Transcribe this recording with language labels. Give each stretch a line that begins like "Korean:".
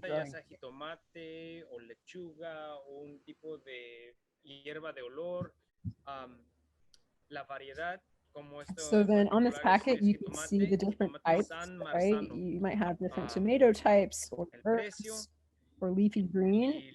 Spanish: planta, ya
English: growing.
Spanish: sea jitomate o lechuga o un tipo de hierba de olor, la variedad.
English: So then on this packet, you can see the different types, right? You might have different tomato types or herbs or leafy green.